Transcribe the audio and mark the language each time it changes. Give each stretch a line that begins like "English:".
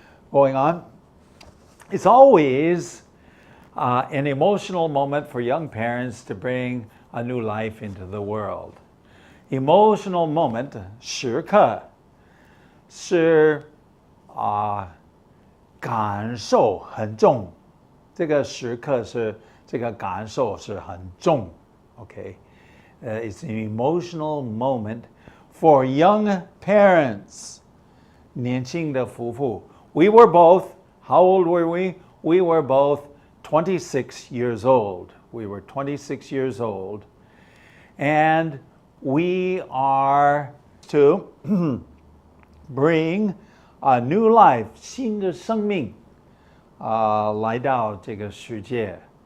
English: Going on, it's always an emotional moment for young parents to bring a new life into the world.
Chinese: Emotional moment, 时刻是感受很重，这个时刻是这个感受是很重。
English: Okay, it's an emotional moment for young parents.
Chinese: 年轻的夫妇.
English: We were both, how old were we? We were both 26 years old. We were 26 years old. And we are to bring a new life,
Chinese: 新的生命来到这个世界.